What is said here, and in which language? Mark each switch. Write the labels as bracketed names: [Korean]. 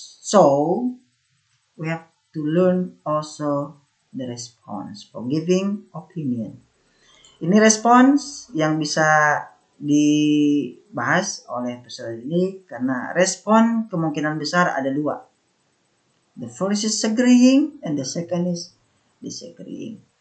[English] So we have to learn also the response for giving opinion. [Indonesian] Ini respons yang bisa dibahas oleh peserta didik karena respon kemungkinan besar ada dua. [English] The first is agreeing and the second is disagreeing.